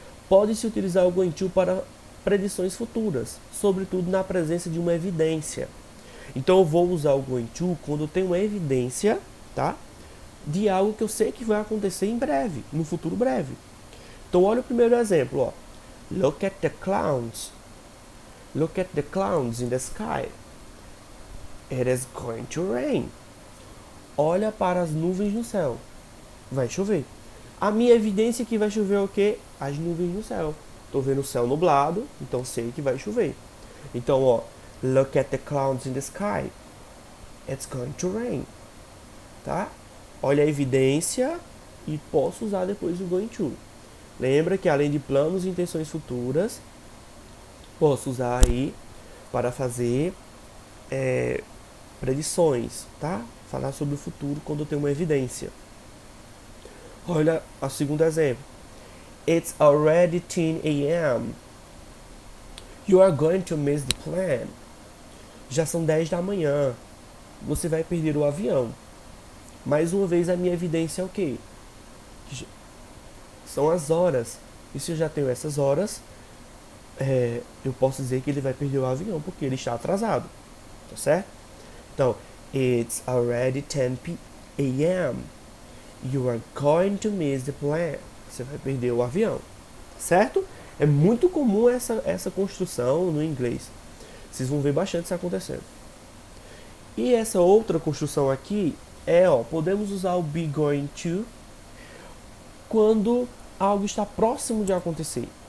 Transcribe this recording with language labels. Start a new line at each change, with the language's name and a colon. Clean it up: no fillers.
Portuguese: Pode-se utilizar o going to para predições futuras, sobretudo na presença de uma evidência. Então eu vou usar o going to quando eu tenho uma evidência, tá? De algo que eu sei que vai acontecer em breve, no futuro breve. Então olha o primeiro exemplo, ó.
English: Look at the clouds. Look at the clouds in the sky. It is going to rain.
Portuguese: Olha para as nuvens no céu. Vai chover. A minha evidência é que vai chover o quê? As nuvens no céu. Estou vendo o céu nublado, então sei que vai chover. Então, ó,
English: look at the clouds in the sky. It's going to rain. Tá?
Portuguese: Olha a evidência e posso usar depois o going to. Lembra que além de planos e intenções futuras, posso usar aí para fazer predições, tá? Falar sobre o futuro quando eu tenho uma evidência. Olha o segundo exemplo.
English: It's already 10 a.m. You are going to miss the plane.
Portuguese: Já são 10 da manhã. Você vai perder o avião. Mais uma vez a minha evidência é o quê? São as horas. E se eu já tenho essas horas, eu posso dizer que ele vai perder o avião porque ele está atrasado. Tá certo? Então,
English: it's already 10 a.m. You are going to miss the plane.
Portuguese: Você vai perder o avião. Certo? É muito comum essa construção no inglês. Vocês vão ver bastante isso acontecendo. E essa outra construção aqui podemos usar o be going to quando algo está próximo de acontecer.